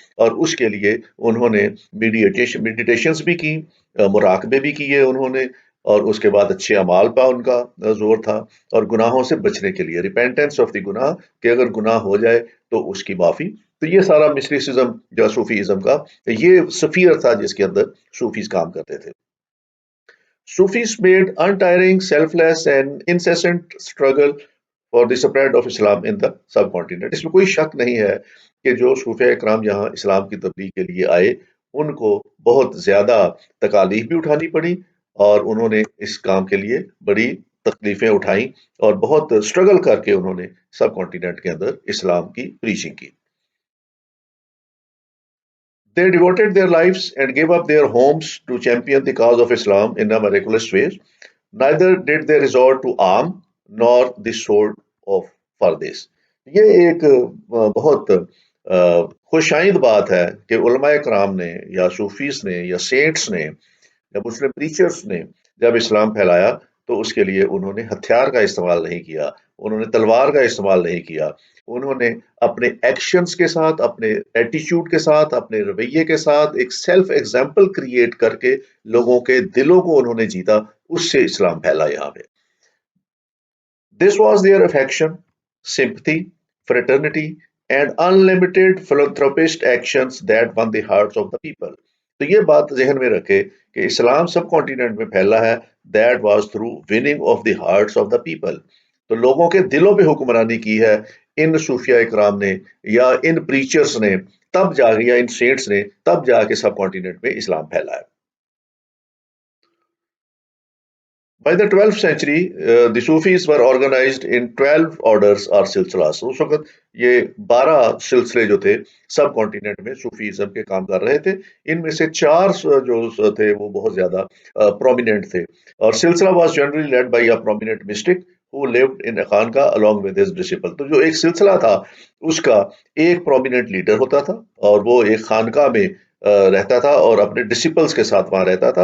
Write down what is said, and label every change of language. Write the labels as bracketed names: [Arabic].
[Urdu] اور اس کے لیے انہوں نے میڈیٹیشنز بھی کی، مراقبے بھی کیے انہوں نے، اور اس کے بعد اچھے اعمال پہ ان کا زور تھا، اور گناہوں سے بچنے کے لیے [English] repentance of the [Urdu] گناہ، کہ اگر گناہ ہو جائے تو اس کی معافی. تو یہ سارا مسٹیسزم جو صوفیزم کا، یہ سفیر تھا جس کے اندر صوفیز کام کرتے تھے. [English] Sufis made untiring, selfless, and incessant struggle for the spread of Islam in the subcontinent. [Urdu] اس میں کوئی شک نہیں ہے کہ جو صوفیہ اکرام یہاں اسلام کی تبلیغ کے لیے آئے، ان کو بہت زیادہ تکالیف بھی اٹھانی پڑی، اور انہوں نے اس کام کے لیے بڑی تکلیفیں اٹھائیں، اور بہت اسٹرگل کر کے انہوں نے سب کانٹیننٹ کے اندر اسلام کی پریچنگ کی. [English] They devoted their lives and gave up their homes to champion the cause of Islam in a miraculous way. Neither did they resort to arm nor the sword of for this. [Urdu] یہ ایک بہت خوشائند بات ہے کہ علماء کرام نے یا صوفیز نے یا سینٹس نے یا مسلم پریچرز نے جب اسلام پھیلایا تو اس کے لیے انہوں نے ہتھیار کا استعمال نہیں کیا، انہوں نے تلوار کا استعمال نہیں کیا. انہوں نے اپنے ایکشنز کے ساتھ، اپنے ایٹیچیوڈ کے ساتھ، اپنے رویے کے ساتھ ایک سیلف ایگزامپل کریٹ کر کے لوگوں کے دلوں کو انہوں نے جیتا. اس سے اسلام پھیلا یہاں پہ. [English] This was their affection, sympathy, fraternity, and unlimited philanthropist actions that won the hearts of the people. [Urdu] تو یہ بات ذہن میں رکھے کہ اسلام سب کانٹیننٹ میں پھیلا ہے. [English] That was through winning of the hearts of the people. [Urdu] تو لوگوں کے دلوں پہ حکمرانی کی ہے ان صوفیہ اکرام نے یا ان پریچرز نے، تب جا کے، یا ان سینٹس نے، تب جا کے سب کانٹیننٹ میں اسلام پھیلا ہے. [English] By the 12th century, the Sufis were organized in 12 orders or سلسلہ. [Urdu] اس وقت یہ 12 سلسلے جو تھے سب کانٹیننٹ میں صوفیزم کے کام کر رہے تھے. ان میں سے 4 جو تھے وہ بہت زیادہ پرومیننٹ تھے. [English] اور سلسلہ was generally led by a prominent mystic who lived in a خانقاہ along with his disciple. [Urdu] تو جو ایک سلسلہ تھا اس کا ایک پرومیننٹ لیڈر ہوتا تھا، اور وہ ایک خانقاہ میں رہتا تھا اور اپنے ڈسپلس کے ساتھ وہاں رہتا تھا.